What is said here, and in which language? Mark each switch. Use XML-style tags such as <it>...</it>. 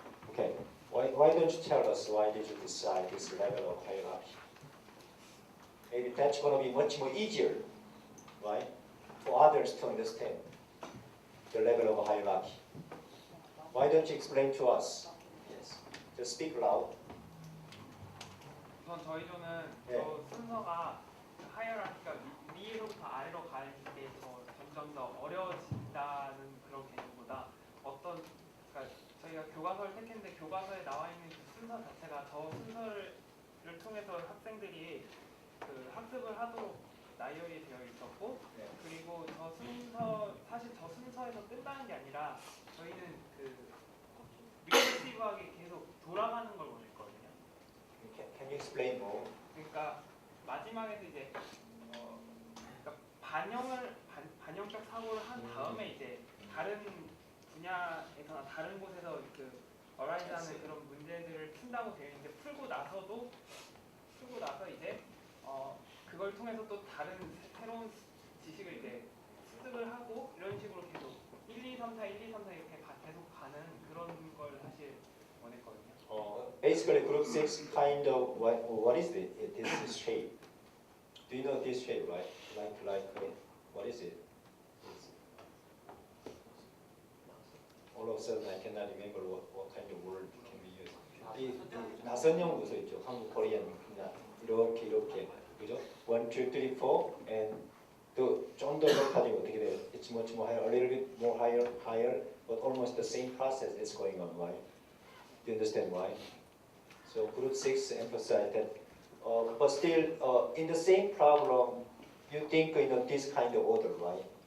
<en>Okay, why don't you tell us why did you decide this level of hierarchy? Maybe that's going to be much more easier, right, for others to understand the level of hierarchy. Why don't you explain to us? Yes. Just speak loud.</en> <ko>우선 저희 조는 네. 저 순서가 하이어라키가 위에서부터 아래로 가는 게 점점 더 어려워진다는 그런 개념보다 그러니까 저희가 교과서를 택했는데 교과서에 나와 있는 그 순서 자체가 저 순서를 통해서 학생들이 그 학습을 하도록 나열이 되어 있었고 네. 그리고 사실 저 순서에서 끝나는 게 아니라 저희는 그 리커시브하게 계속 돌아가는 걸 원했거든요.</ko> <en>Can you explain more?</en> <ko>그러니까 마지막에서 이제 그러니까 반영적 사고를 한 다음에 이제 다른 분야에서나 다른 곳에서 그 어라이즈하는 그런 문제들을 푼다고 되어 있는데 풀고 나서 이제 그걸 통해서 또 다른 새로운 지식을 이제 습득을 하고 이런 식으로 계속 1, 2, 3, 4, 1, 2, 3, 4 이렇게 계속 가는 그런 걸 사실 원했거든요.</ko> <en>Basically, group 6 kind of what is it? This shape. Do you know this shape, right? What is it? All of a sudden, I cannot remember what kind of word can we use.</en> <ko>이 나선형 구조 있죠. 한국 코리안 이렇게 그죠? 1, 2, 3, 4 and 좀더 높아지면 어떻게 돼요?</ko> <en>It's much more higher, a little bit more higher, but almost the same process is going on, right? Do you understand why? So group 6 emphasize that, but still in the same problem, you think this kind of order, right?</en>